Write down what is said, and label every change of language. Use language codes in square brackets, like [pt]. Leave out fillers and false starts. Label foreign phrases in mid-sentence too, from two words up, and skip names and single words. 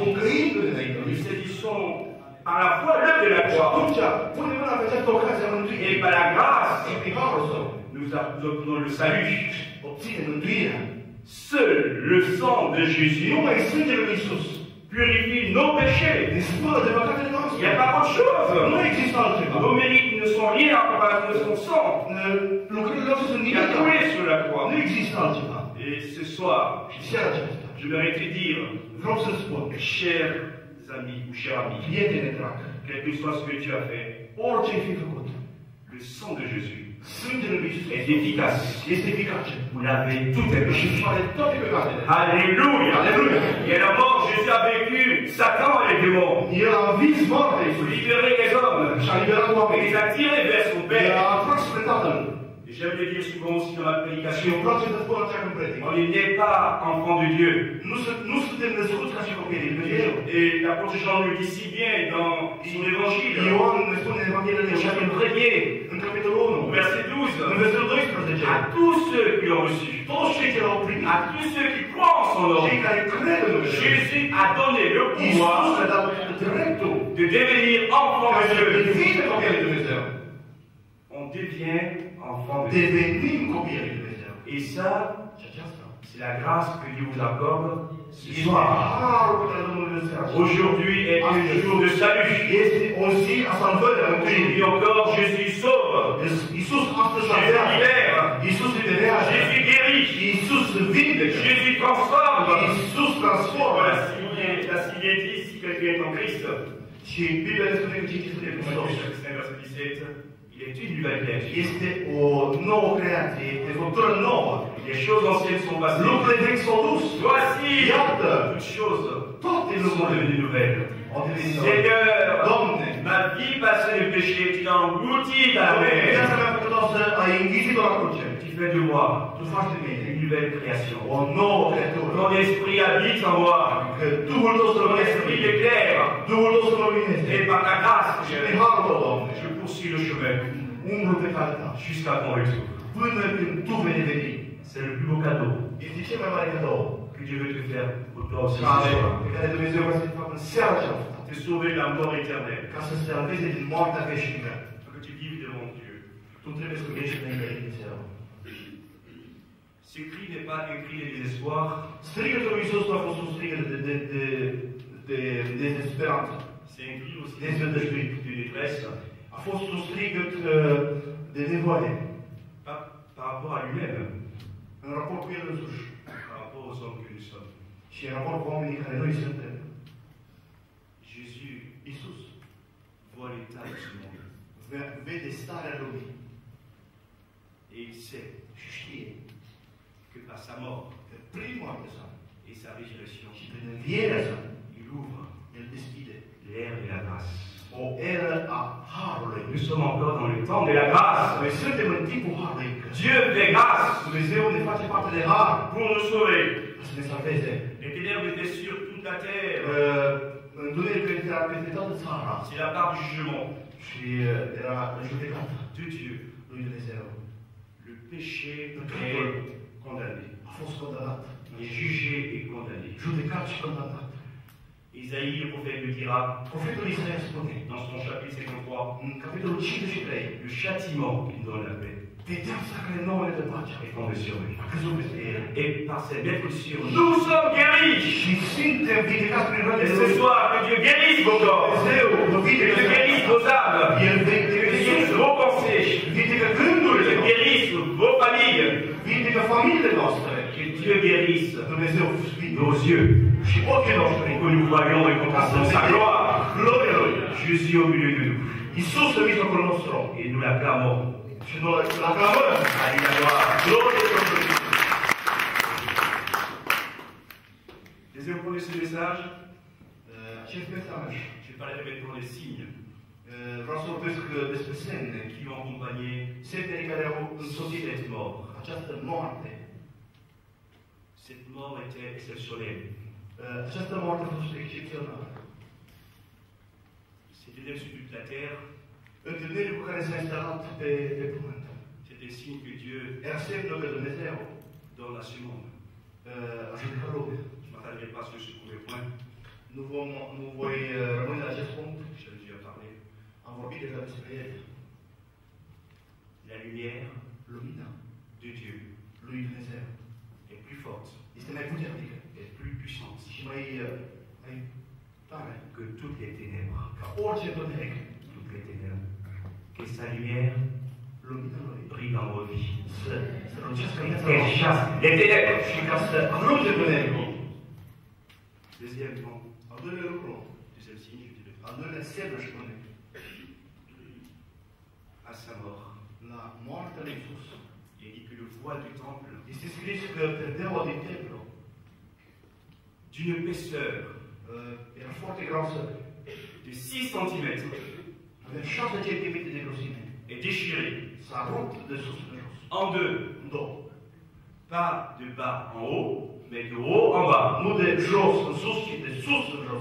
[ro] Pocăindu-le înainte lui. [fr] Nous saisissons à la fois l'œuvre de la [ro] Și [fr] croix [ro] atunci punem mâna pe această ocazie a [fr] et [ro] mântuirii. [fr] par la grâce, [ro] Și prin harul său [fr] nous obtenons le salut. [ro] obține mântuirea. [fr] Seul le sang de Jésus [ro] Numai sângele lui Iisus [fr] purifie nos péchés. [ro] ne spălă de păcatele [fr] Il n'y [ro] noastre. [fr] a pas autre chose. [ro] Nu există altceva. [fr] Nos mérites ne sont rien en comparaison de son sang [ro] Lucrurile noastre sunt [fr] qui a [ro] nimic. [fr] coulé sur la croix. [ro] Nu există altceva. [fr] Et ce soir, [ro] Și seara aceasta [fr] j'aimerais te dire, [ro] vreau să spun, [fr] chers amis ou chers amis, [ro] prietene drag, [fr] quel que soit ce que tu as fait, [ro] orice ai fi făcut, [fr] le sang de Jésus [ro] sângele lui Iisus [fr] est efficace. [ro] este eficace. [fr] Vous l'avez tout est [ro] Și [fr] péché. [ro] face toate păcatele. [fr] Alléluia. [ro] Alléluia. [fr] Et à la mort, Jésus a vaincu Satan et les démons. [ro] El a învins moartea [fr] Pour [ro] Iisus [fr] libérer les hommes. [ro] și a liberat [fr] Et [ro] oamenii. [fr] les a tirés vers son [ro] El [fr] Père. [ro] a atras spre Tatăl. [fr] Et j'aime le dire souvent aussi dans ma [ro] Și [fr] prédication, [ro] îmi place să spun așa când predic. [fr] on n'est pas enfant de Dieu. [ro] Nu suntem născuți ca și copii lui Dumnezeu. [fr] Et l'apôtre Jean le dit si bien dans son évangile, [ro] Ioan ne spune în Evanghelia de [fr] au chapitre 1er, [ro] în capitolul 1, [fr] verset [ro] în 12, versetul 12. [fr] à tous ceux qui l'ont reçu, [ro] Toți cei ce l-au primit, [fr] à tous ceux qui croient en son nom, [ro] cei care cred în Dumnezeu, [fr] Jésus a donné le [ro] Iisus [fr] pouvoir [ro] a dat dreptul [fr] de devenir enfant [ro] ca [fr] de [ro] să [fr] Dieu. [ro] devină copii lui Dumnezeu. [fr] On devient enfant de Dieu. [ro] Devenim copii lui Dumnezeu. [fr] Et ça, [ro] Și aceasta [fr] c'est la grâce que Dieu vous accorde ce [ro] este [fr] soir. [ro] harul pe care Domnul îl dă. [fr] Aujourd'hui est un jour de salut. [ro] Este o zi a salvării, a [fr] Aujourd'hui [ro] mântuirii. [fr] encore, Jésus sauve. [ro] Iisus astăzi [fr] Jésus [ro] salvează. [fr] libère. [ro] Iisus liberează. [fr] Jésus guérit. [ro] Iisus vindecă. [fr] Jésus transforme. [ro] Iisus transformă. [fr] Voilà, si il est dit, si quelqu'un est en Christ, [ro] Și Biblia ne spune că cei ce sunt în Hristos [fr] verset 17, il est une nouvelle créature. [ro] este o nouă creație, este o făptură nouă. [fr] Les choses anciennes sont passées. [ro] Lucrurile vechi s-au dus. [fr] Voici [ro] Iată, [fr] toutes choses [ro] toate [fr] sont [ro] lucrurile [fr] devenues nouvelles. [ro] au devenit noi. [fr] Seigneur, [ro] Doamne, [fr] ma vie passée de péché, tu l'as englouti dans la [ro] viața [fr] mer. [ro] mea păcătoasă ai înghizit-o la cruce. [fr] Tu fais de moi [ro] Tu faci de mine [fr] une nouvelle création. [ro] o nouă creatură. [fr] Ton esprit habite en moi. [ro] Că Duhul tău să [fr] Ton [ro] rămânească în [fr] esprit [ro] mine. [fr] m'éclaire. [ro] Duhul tău să mă lumineze. [fr] Et par ta grâce, [ro] Și prin harul tău, Doamne, [fr] je poursuis le chemin [ro] umblu pe calea ta. [fr] jusqu'à ton retour. [ro] Până când Tu vei veni. [fr] C'est le plus beau cadeau [ro] Este cel mai mare cadou [fr] que Dieu veut te faire pour toi aussi ce [ro] care, [fr] soir. [ro] pe care Dumnezeu vrea să-l facă în seara aceasta. [fr] Te sauver de la mort éternelle. [ro] Ca să se salveze din moartea veșnică. [fr] Pour que tu vives devant Dieu. [ro] Tu trebuie să vieți înainte de Dumnezeu. [fr] Ce cri n'est pas un cri de désespoir, [ro] Strigătul lui Iisus nu a fost un strigăt de dezesperanță, [fr] c'est un cri aussi [ro] dezvădăștuit. [fr] de détresse [ro] A fost un strigăt de nevoie [fr] par rapport à lui-même, [ro] în raport cu El însuși [fr] par rapport aux hommes que nous sommes. [ro] și în raport cu oamenii care noi suntem. [fr] Jésus [ro] Iisus [fr] voit l'état de ce monde [ro] vede starea lumii [fr] et il sait [ro] și știe [fr] que par sa mort [ro] că prin moartea sa [fr] et sa résurrection, [ro] și prin învierea sa, [fr] il ouvre [ro] El deschide [fr] l'ère de la grâce. [ro] o eră a Harului. [fr] Nous sommes encore dans le temps de la grâce. [ro] Noi suntem în timpul Harului încă. [fr] Dieu fait grâce [ro] Dumnezeu ne face parte de Har [fr] pour nous sauver. [ro] ca să ne salveze. [fr] Les ténèbres étaient sur toute la terre. [ro] Întunericul era peste toată țara [fr] C'est la part du jugement [ro] și era judecat [fr] de Dieu. [ro] lui Dumnezeu. [fr] Le péché est condamné. [ro] A fost condamnat, [fr] Il est jugé et condamné. [ro] judecat și condamnat. [fr] Isaïe, le prophète, le dira [ro] Profetul Isaia spune [fr] dans son chapitre 53, [ro] în capitolul 53, [fr] le châtiment qui donne la paix [ro] pedeapsa care nouă ne dă pacea [fr] est tombé sur lui. [ro] a căzut peste el. [fr] Et par cette blessure, nous sommes guéris. [ro] Și suntem vindecați prin [fr] Et [ro] rănile [fr] ce [ro] lui. [fr] soir, que Dieu guérisse vos corps. [ro] Dumnezeu vă [fr] Que [ro] vindecă [fr] Dieu guérisse vos âmes. [ro] El [fr] Que Dieu guérisse vos pensées. [ro] vindecă [fr] Que [ro] gândurile [fr] Dieu [ro] noastre, [fr] guérisse vos familles. [ro] vindecă familiile noastre. [fr] Que Dieu guérisse [ro] Dumnezeu vindecă [fr] nos yeux. [ro] și ochii noștri. [fr] Pour que nous voyions et contemplions sa gloire. [ro] Gloria lui. [fr] Jésus au milieu de nous. [ro] Iisus în mijlocul nostru. [fr] Et nous l'acclamons. [ro] Și noi îl aclamăm. [fr] Alléluia. [ro] Glorie Domnului. [fr] Deuxième point de ce message, [ro] Acest mesaj, [fr] je vais parler maintenant des signes [ro] vreau să vorbesc despre semne. [fr] qui ont accompagné [ro] Semnele care au însoțit [fr] cette mort. [ro] această moarte. [fr] Cette mort était exceptionnelle. [ro] Această moarte a fost excepțională. [fr] C'était sur toute la terre. [ro] Întâlnirea cu care s-a instalat pe pământ. [fr] C'était signe que Dieu [ro] Era semnul că Dumnezeu [fr] donne à ce monde. [ro] a judecat lumea. [fr] Je ne m'attarderai pas sur ce premier point. [ro] Nu voi rămâne la acest punct. [fr] J'avais déjà parlé. [ro] Am vorbit deja despre el. [fr] La lumière [ro] Lumina [fr] de Dieu [ro] lui Dumnezeu [fr] est plus forte, [ro] este mai puternică [fr] est plus puissante [ro] și mai tare [fr] que toutes les ténèbres. [ro] ca orice întuneric. [fr] Toutes les ténèbres. Que sa lumière [ro] Lumina lui [fr] brille dans vos vies. [ro] să strălucească în viața [fr] Qu'elle [ro] noastră [fr] chasse les ténèbres. [ro] și ca să alunge întunericul. [fr] Deuxièmement, [ro] Al doilea lucru, [fr] deuxième signe, je dirais, [ro] al doilea semn își spune, [fr] à sa mort, [ro] la moartea lui Iisus. [fr] il est dit que le voile du temple, [ro] Este scris că perdeaua din templu [fr] d'une épaisseur [ro] era foarte groasă, [fr] de 6 cm, [ro] avea 6 cm de grosime [fr] est déchirée. [ro] s-a rupt de sus în jos. [fr] En deux. [ro] În două. [fr] Pas de bas en haut, mais de haut en bas. [ro] Nu de jos în sus, ci de sus în jos.